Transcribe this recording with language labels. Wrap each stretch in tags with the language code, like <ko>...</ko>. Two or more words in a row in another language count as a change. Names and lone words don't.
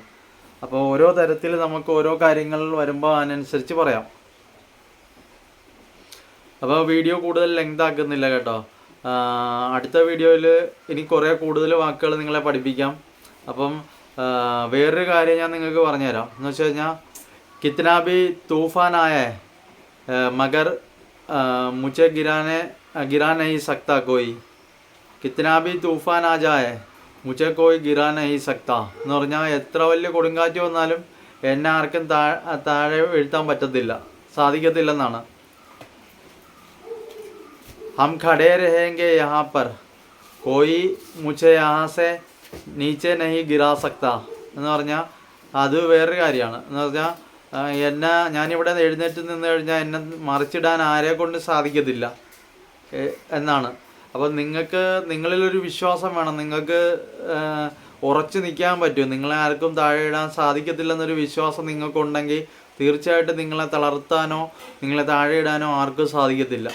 <ml>അപ്പോൾ ഓരോ തരത്തിൽ നമുക്ക് ഓരോ കാര്യങ്ങൾ വരുമ്പോൾ അതിനനുസരിച്ച് പറയാം. അപ്പോൾ വീഡിയോ കൂടുതൽ ലെങ്ത് ആക്കുന്നില്ല കേട്ടോ. അടുത്ത വീഡിയോയിൽ ഇനി കുറേ കൂടുതൽ വാക്കുകൾ നിങ്ങളെ പഠിപ്പിക്കാം. അപ്പം വേറൊരു കാര്യം ഞാൻ നിങ്ങൾക്ക് പറഞ്ഞുതരാം. എന്ന് വെച്ച് കഴിഞ്ഞാൽ</ml> <hi>കിतना भी तूफान आया है मगर मुझे गिरा नहीं सकता कोई, कितना भी तूफान आ जाए मुझे कोई गिरा नहीं सकता</hi> <ml>എന്ന് പറഞ്ഞാൽ എത്ര വലിയ കൊടുങ്കാറ്റ് വന്നാലും എന്നെ ആർക്കും താഴെ വീഴ്ത്താൻ സാധിക്കത്തില്ലെന്നാണ്.</ml> <hi>हम खड़े रहेंगे यहाँ पर, कोई मुझे यहाँ से नीचे नहीं गिरा सकता</hi> <ml>എന്ന് പറഞ്ഞാൽ അത് വേറൊരു കാര്യമാണ്. എന്ന് പറഞ്ഞാൽ ഞാനിവിടെ എഴുന്നേറ്റ് നിന്ന് കഴിഞ്ഞാൽ എന്നെ മറിച്ചിടാൻ ആരെ കൊണ്ട് സാധിക്കത്തില്ല എന്നാണ്. അപ്പോൾ നിങ്ങളിലൊരു വിശ്വാസം വേണം, നിങ്ങൾക്ക് ഉറച്ചു നിൽക്കാൻ പറ്റും, നിങ്ങളെ ആർക്കും താഴെ ഇടാൻ സാധിക്കത്തില്ലെന്നൊരു വിശ്വാസം നിങ്ങൾക്കുണ്ടെങ്കിൽ തീർച്ചയായിട്ടും നിങ്ങളെ തളർത്താനോ നിങ്ങളെ താഴെ ഇടാനോ ആർക്കും സാധിക്കത്തില്ല.</ml>